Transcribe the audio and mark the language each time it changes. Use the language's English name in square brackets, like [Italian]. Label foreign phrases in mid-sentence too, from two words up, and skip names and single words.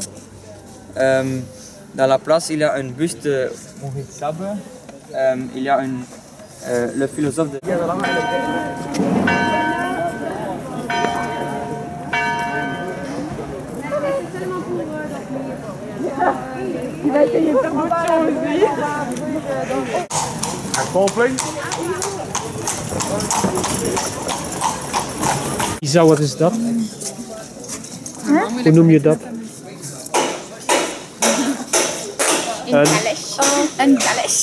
[French] Dans la place, il y a une buste de Maurice Sabre. Il y a le philosophe de... Il va essayer de faire d'autres choses aussi. [Dutch] Een Coldplay. Isa, wat is dat? Hoe noem je dat? Een kalesh. Een kalesh.